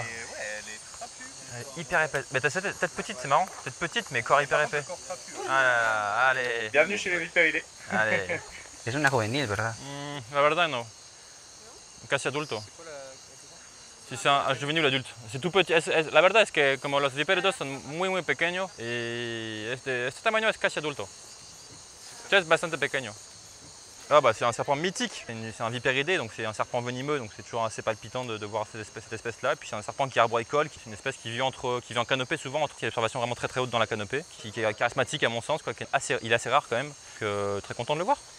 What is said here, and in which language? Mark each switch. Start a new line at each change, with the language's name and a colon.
French: Ouais, elle est trapue. Elle est hyper épaisse. Mais t'as cette tête petite, c'est marrant. Tête petite, mais corps hyper épais. Ah là là, allez. Bienvenue chez les Viperidés. Allez.
Spanish: Es una juvenil, ¿verdad? La verdad, no. Casi adulto.
French: Si c'est un juvenil adulte. C'est tout petit.
Spanish: La verdad es que como los viperidos son muy pequeños y este tamaño es casi adulto. Es bastante pequeño.
French: Ah bah c'est un serpent mythique, c'est un vipéridé, donc c'est un serpent venimeux, donc c'est toujours assez palpitant de voir cette espèce-là. Puis c'est un serpent qui est arboricole, qui est une espèce qui vit en canopée souvent, qui a une observation vraiment très haute dans la canopée, qui est charismatique à mon sens, quoi, il est assez rare quand même, très content de le voir.